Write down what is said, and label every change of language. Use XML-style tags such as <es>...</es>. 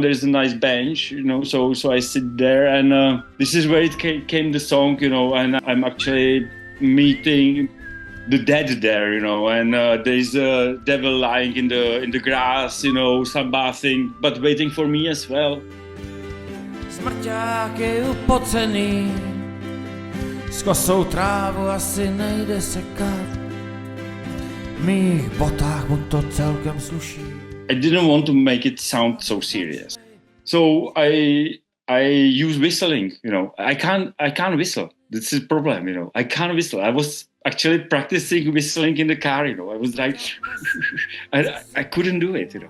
<en>There's a nice bench, so I sit there, and this is where it came the song, and I'm actually meeting the dead there, and there's a devil lying in the grass, sunbathing, but waiting for me as well.</en> <cs>Smrťák je upocený, s kosou trávu asi nejde sekat, v mých botách mu to celkem sluší.</cs> <en>I didn't want to make it sound so serious, so I use whistling. I can't whistle. This is a problem. I can't whistle. I was actually practicing whistling in the car. I was like, I couldn't do it.</en>